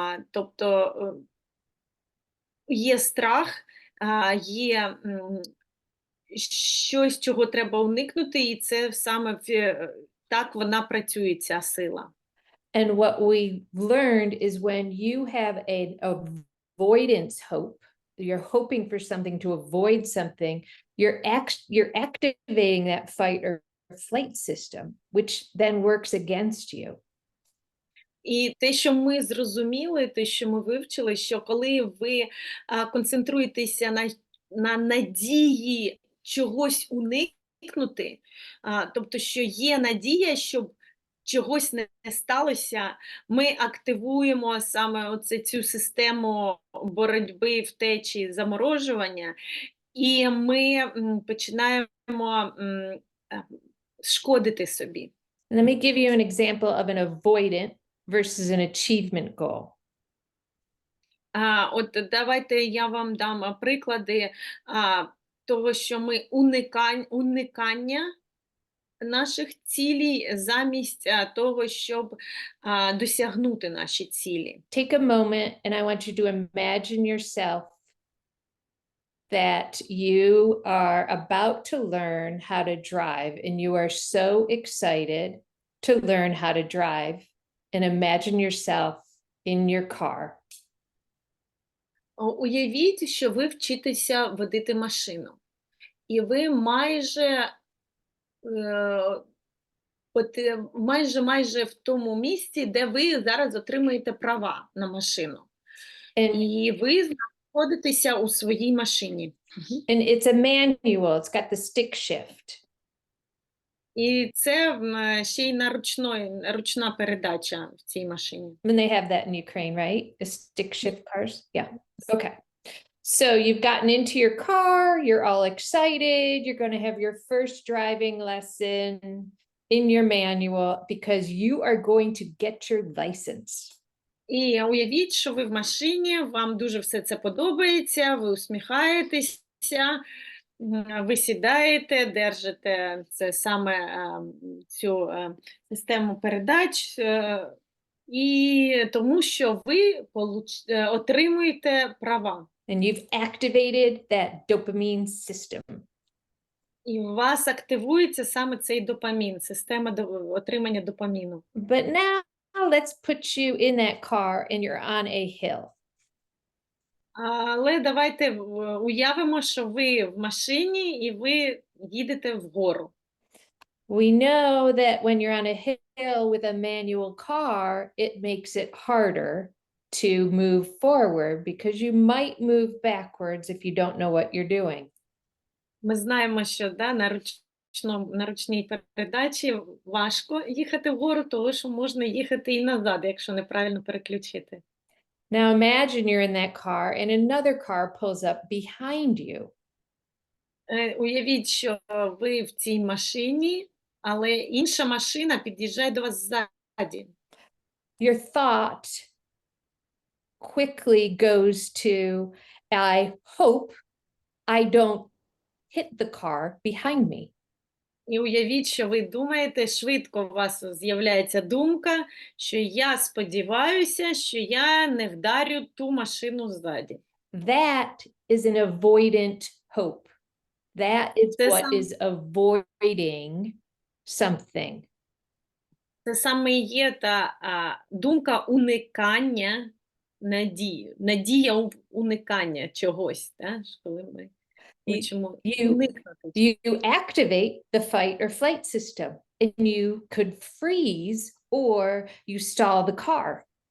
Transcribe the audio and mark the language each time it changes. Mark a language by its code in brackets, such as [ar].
[uk] Тобто є страх, є щось, чого треба уникнути, і це саме так вона працює, ця сила. [en] And what we learned is when you have an avoidance hope, you're hoping for something to avoid something, you're activating that fight or flight system, which then works against you. [uk] І те, що ми зрозуміли, те, що ми вивчили, що коли ви концентруєтеся на надії чогось уникнути, тобто, що є надія, щоб чогось не сталося, ми активуємо саме цю систему боротьби, втечі, заморожування, і ми починаємо шкодити собі. [en] Let me give you an example of an avoidant versus an achievement goal. [uk] От давайте я вам дам приклади того, що ми уникання наших цілей замість того, щоб досягнути наші цілі. [en] Take a moment and I want you to imagine yourself that you are about to learn how to drive and you are so excited to learn how to drive, and imagine yourself in your car. [uk] Уявіть, що ви вчитеся водити машину, і ви майже в тому місці, де ви зараз отримуєте права на машину. І ви знаходитеся у своїй машині. [en] And it's a manual, it's got the stick shift. [uk] І це ще й ручна передача в цій машині. [en] And they have that in Ukraine, right? The stick shift cars? Yeah. Okay. So you've gotten into your car, you're all excited, you're going to have your first driving lesson in your manual because you are going to get your license. [uk] І уявіть, що ви в машині, вам дуже все це подобається, ви усміхаєтеся, ви сідаєте, держите це саме цю систему передач, і тому що ви отримуєте права. [en] And you've activated that dopamine system. [uk] І у вас активується саме цей допамін, система отримання допаміну. [en] But now let's put you in that car and you're on a hill. [uk] Але давайте уявимо, що ви в машині і ви їдете вгору. [en] We know that when you're on a hill with a manual car, it makes it harder to move forward because you might move backwards if you don't know what you're doing. [uk] Ми знаємо, що на ручній передачі важко їхати вгору, тому що можна їхати і назад, якщо неправильно переключити. [en] Now imagine you're in that car and another car pulls up behind you. [uk] Уявіть, що ви в цій машині, але інша машина під'їжджає до вас ззаді. [en] Your thought quickly goes to, I hope I don't hit the car behind me. [uk] І уявіть, що ви думаєте, швидко у вас з'являється думка, що я сподіваюся, що я не вдарю ту машину ззаді. [en] That is an avoidant hope. That is [uk] Це [en] what [uk] сам- [en] is avoiding something. [uk] Це саме і є та думка уникання надії. Надія уникання чогось, так? Коли ми хочемо уникнути. [en] You activate the fight or flight system, and you could freeze or you stall the car.